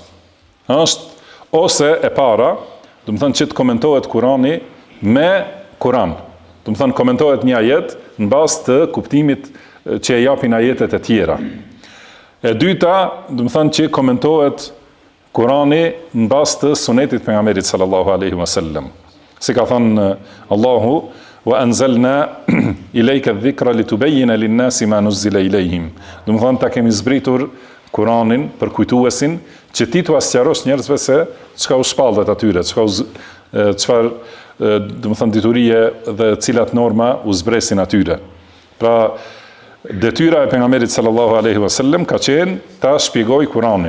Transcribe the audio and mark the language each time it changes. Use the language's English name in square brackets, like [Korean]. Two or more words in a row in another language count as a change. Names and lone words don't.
[Albanian] Është ose e para, do të thënë që të komentohet Kurani me Kuran. Do të thënë komentohet një ajet në bazë të kuptimit që e japin ajetet e tjera. E dyta, do të thënë që komentohet Kurani në bazë të sunetit pejgamberit [Arabic] صلى الله عليه وسلم. [Albanian] Si ka thënë Allahu, [Arabic] وأنزلنا إليك الذكر لتبين للناس ما نزل إليهم. [Albanian] Do të thënë ta kemi zbritur Kuranin për kujtuesin që ti t'u sqarosh njerëzve se çka u shpallët atyre, çfarë do të thënë diturie dhe cilat norma u zbresin atyre. Pra detyra e pejgamberit [Arabic] صلى الله عليه وسلم [Albanian] ka qenë ta shpjegoj Kuranin.